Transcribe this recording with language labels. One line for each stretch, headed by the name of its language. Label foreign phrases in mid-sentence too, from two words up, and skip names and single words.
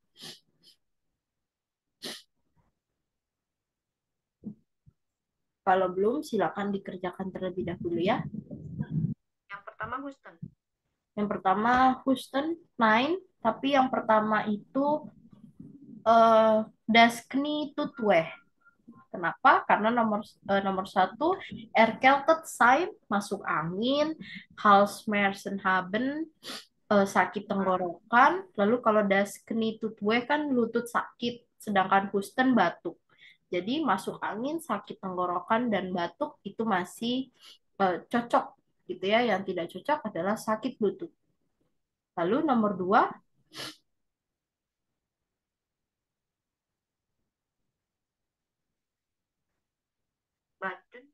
Indonesian: Kalau belum, silakan dikerjakan terlebih dahulu ya. Yang pertama Houston. Yang pertama Houston, 9, tapi yang pertama itu
German: das Knie tut weh.
Indonesian: Kenapa? Karena nomor 1,
German: erkältet sein,
Indonesian: masuk angin,
German: Halsschmerzen haben,
Indonesian: sakit tenggorokan. Lalu kalau
German: das Knie tut weh
Indonesian: kan lutut sakit, sedangkan Husten batuk. Jadi masuk angin, sakit tenggorokan dan batuk itu masih cocok gitu ya. Yang tidak cocok adalah sakit lutut. Lalu nomor 2, Badan.